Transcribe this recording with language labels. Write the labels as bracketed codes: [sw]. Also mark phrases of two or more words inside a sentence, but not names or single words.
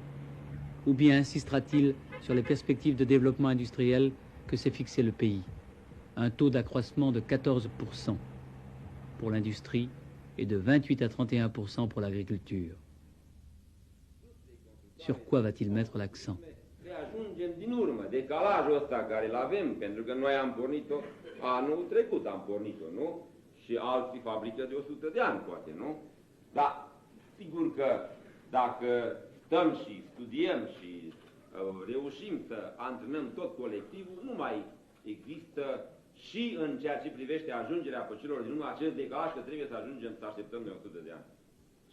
[fr] Ou bien insistera-t-il sur les perspectives de développement industriel que s'est fixé le pays? Un taux d'accroissement de 14% pour l'industrie et de 28 à 31% pour l'agriculture. Sur quoi va-t-il mettre l'accent? [ro] Ajungem din urmă, decalajul ăsta care îl avem, pentru că noi am pornit-o, anul trecut am pornit-o, nu? Și alții fabrică de 100 de ani, poate, nu? Dar, sigur că dacă stăm și studiem și reușim să antrenăm tot colectivul, nu mai există și în ceea ce privește ajungerea păcilor din urmă, acest decalaj că trebuie să ajungem să așteptăm de 100 de ani.